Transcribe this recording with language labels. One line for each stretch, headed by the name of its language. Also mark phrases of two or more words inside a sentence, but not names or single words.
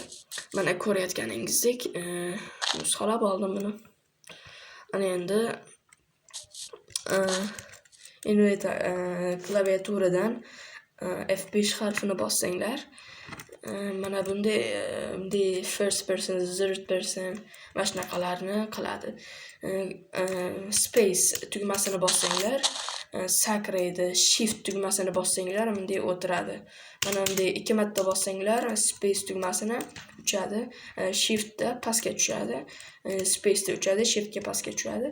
Uzbek: Mana ko'rayotganingizdek nusxalab oldim buni. Ana endi klaviaturadan F5 harfini bossanglar, mana bunday
English: first person, third person
Uzbek: mana shunaqalarni qiladi. Space tugmasini bossanglar sakraydi, shift tugmasini bossanglar bunday o'tiradi. Mana bunday 2 marta bossanglar space tugmasini uchadi, shiftda pastga tushadi, space'da uchadi, shiftga pastga tushadi.